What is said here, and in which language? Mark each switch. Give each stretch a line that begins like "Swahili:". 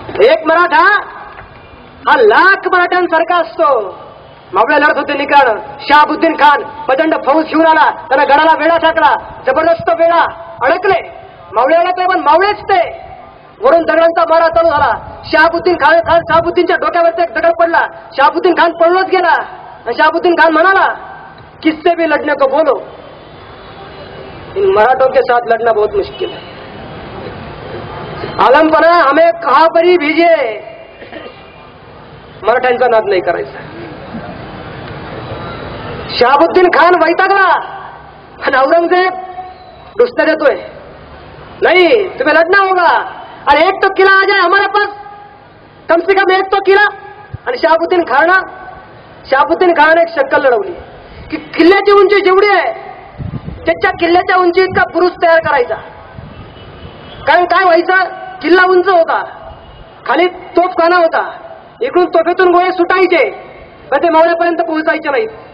Marathi: एक मराठा हा लाख मराठ्यांसारखा असतो. मावळे लढत होते निकाल. शहाबुद्दीन खान प्रचंड फौज घेऊन आला. त्याला गडाला वेढा टाकला. जबरदस्त वेढा, अडकले. मावळे अडकले, पण मावळेच ते. वरून दगडांचा मारा चालू झाला. शहाबुद्दीन खान शहाबुद्दीनच्या डोक्यावरती एक दगड पडला. शहाबुद्दीन खान पळूनच गेला. आणि शहाबुद्दीन खान म्हणाला,
Hindi: किससे भी लढने को बोलो, इन मराठों के साथ लड़ना बहुत मुश्किल है. आलमपना हमें कहां पर ही भेजिए.
Marathi: मराठ्यांचा नाद नाही करायचा. शहाबुद्दीन खान वैतागला आणि औरंगजेब दुसऱ्या देतोय,
Hindi: नहीं तुम्हें लड़ना होगा. अरे एक तो किला आ जाए हमारे पास, कम से कम एक तो किला.
Marathi: आणि शहाबुद्दीन खान एक शक्कल लढवली की किल्ल्याची उंची जेवढी आहे त्याच्या किल्ल्याच्या उंची इतका पुरुष तयार करायचा. कारण काय व्हायचं, किल्ला उंच होता, खाली तोफखाना होता, इकडून तोफेतून गोळे सुटायचे पण ते मावळ्यापर्यंत पोहोचायचे नाहीत.